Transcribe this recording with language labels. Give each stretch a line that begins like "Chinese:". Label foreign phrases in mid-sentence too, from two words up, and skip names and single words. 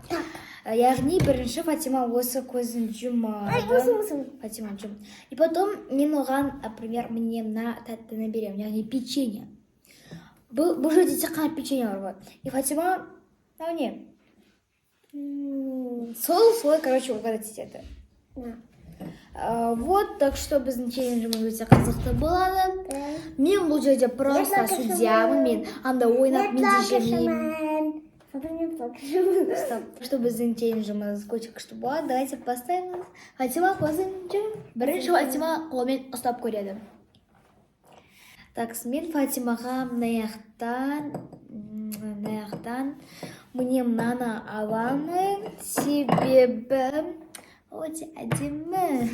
Kazakh: Яғни бірінші Фатима осы көзін жұмады. Ай, мұсың. Фатима жұм.
Russian: И потом
Kazakh: мен оған,
Russian: например, мне
Kazakh: мына тәттіні беремін, яғни печенье. Бұл жерде тек қана печенье бар болады. И Фатима, мынау не? Солай,
Russian: короче, угадать
Kazakh: етеді.
Russian: Вот, так что
Kazakh: біздің челленджіміз өте қызықты болады. Мен бұл жерде просто судьямын, мен анда ойнап, мен де жемеймін.
Russian: Стоп, что
Kazakh: біздің челленджіміз өте күшті болады.
Russian: Давайте поставим.
Kazakh: Фатима көзін жұм. Бірінші Фатима қолмен ұстап көреді. Так, мен Фатимаға мынаяқтан мне мынаны аламын, себебі өте әдемі.